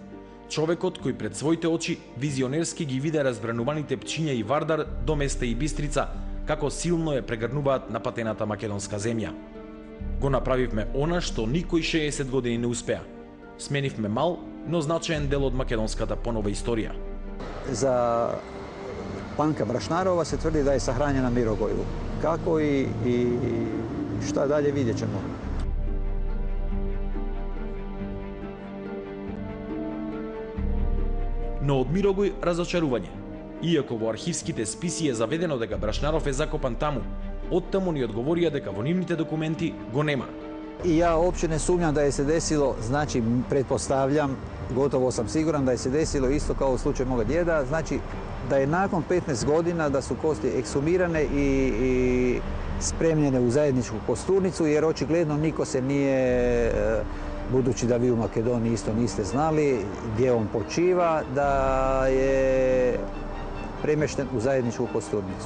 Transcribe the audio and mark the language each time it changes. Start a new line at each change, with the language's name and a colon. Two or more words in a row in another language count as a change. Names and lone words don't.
Macedonian: Човекот кој пред своите очи визионерски ги виде разбрануваните Пчиња и Вардар до Места и Бистрица, како силно ја прегрнуваат напатената македонска земја. Го направивме она што никој 60 години не успеа. Сменивме мал, но значаен дел од македонската понова историја. За Панка Брашнарова се тврди да е сахранена Мирогоју. Како и
Croatian: šta dalje vidjet ćemo.
Macedonian: Но од Мирогој разочарување. Иако во архивските списи е заведено дека Брашнаров е закопан таму, оттаму ни одговорија дека во нивните документи го нема.
Croatian: I ja uopće ne sumnjam da je se desilo, znači pretpostavljam, gotovo sam siguran da je se desilo isto kao u slučaju moga djeda, znači da je nakon 15 godina da su kosti ekshumirane i spremljene u zajedničku kosturnicu, jer očigledno niko se nije, budući da vi u Makedoniji isto niste znali gdje on počiva, da je premješten u zajedničku kosturnicu.